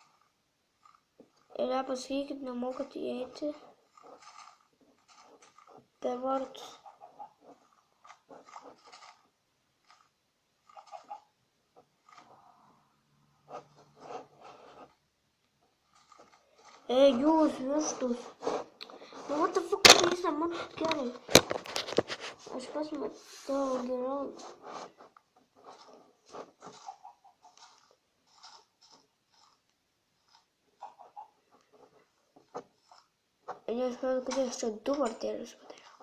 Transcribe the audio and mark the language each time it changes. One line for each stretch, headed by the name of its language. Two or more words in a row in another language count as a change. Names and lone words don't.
Lithuanian: Ir pasakykit, nemokat įeiti per vartus. Jūs vištus. Nu,
English: what the fuck,
Lithuanian: jūs nematot gerai. Aš pats matau geriau. Aš manau, kad aš čia 2 vartelius padariau.